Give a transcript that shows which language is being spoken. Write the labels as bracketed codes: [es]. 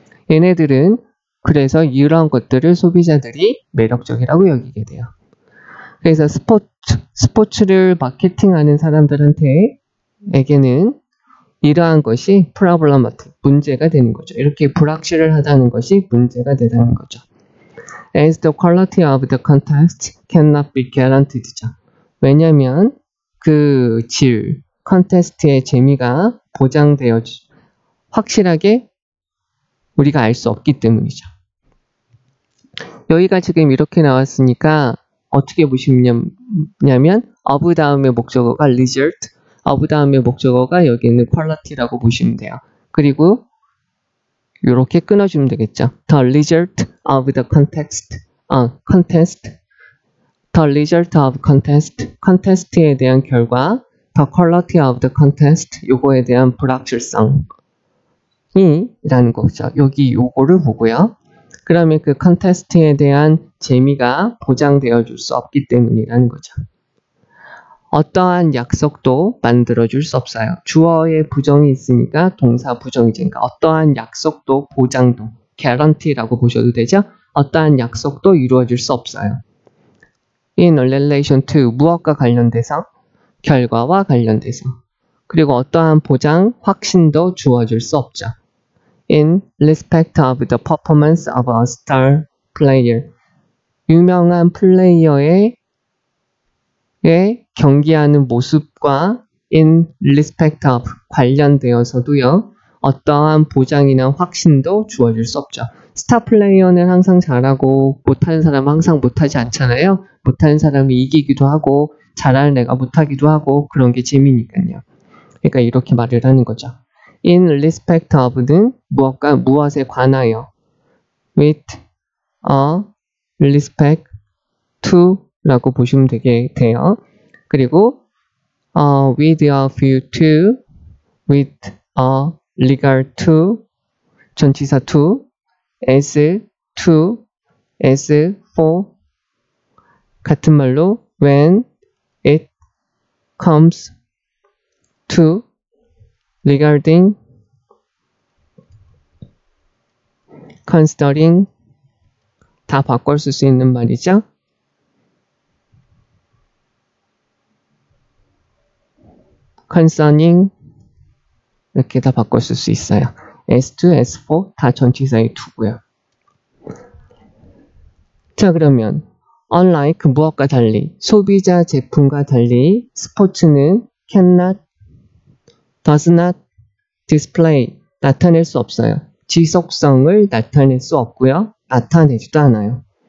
[ko] 얘네들은 그래서 이런 것들을 소비자들이 매력적이라고 여기게 돼요. 그래서 스포츠를 마케팅하는 사람들한테에게는 이러한 것이 problematic, 문제가 되는 거죠. 이렇게 불확실을 하다는 것이 문제가 되다는 거죠. [en] As the quality of the contest cannot be guaranteed죠. [ko] 왜냐하면 그 질, 컨테스트의 재미가 보장되어 확실하게 우리가 알 수 없기 때문이죠. 여기가 지금 이렇게 나왔으니까 어떻게 보시냐면 of 다음에 목적어가 result, of 다음에 목적어가 여기 있는 quality라고 보시면 돼요. 그리고 이렇게 끊어주면 되겠죠. [en] The result of the contest, the result of contest, contest [ko] 에 대한 결과, [en] the quality of the contest, [ko] 요거에 대한 불확실성이 라는 거죠. 여기 요거를 보고요. 그러면 그 컨테스트에 대한 재미가 보장되어 줄 수 없기 때문이라는 거죠. 어떠한 약속도 만들어줄 수 없어요. 주어에 부정이 있으니까 동사 부정이죠. 그러니까 어떠한 약속도 보장도 guarantee라고 보셔도 되죠. 어떠한 약속도 이루어질 수 없어요. [en] In relation to [ko] 무엇과 관련돼서 결과와 관련돼서 그리고 어떠한 보장, 확신도 주어질 수 없죠. [en] In respect of the performance of a star player [ko] 유명한 플레이어의 경기하는 모습과 [en] in respect of [ko] 관련되어서도요. 어떠한 보장이나 확신도 주어질 수 없죠. 스타 플레이어는 항상 잘하고 못하는 사람은 항상 못하지 않잖아요. 못하는 사람이 이기기도 하고 잘하는 애가 못하기도 하고 그런 게 재미니까요. 그러니까 이렇게 말을 하는 거죠. [en] In respect of [ko] 는 무엇에 관하여 [en] with a respect to [ko] 라고 보시면 돼요. [en] 그리고 with a view to, with a regard to, 전치사 to, as to, as for [ko] 같은 말로 [en] when it comes to, regarding, considering [ko] 다 바꿔 쓸 수 있는 말이죠. concerning 이렇게 다 바꿔 쓸 수 있어요. [en] as to, as for [ko] 다 전치사의 to고요. 자 그러면 unlike 무엇과 달리 소비자 제품과 달리 스포츠는 [en] cannot, does not display [ko] 나타낼 수 없어요. 지속성을 나타낼 수 없고요. 나타내지도 않아요.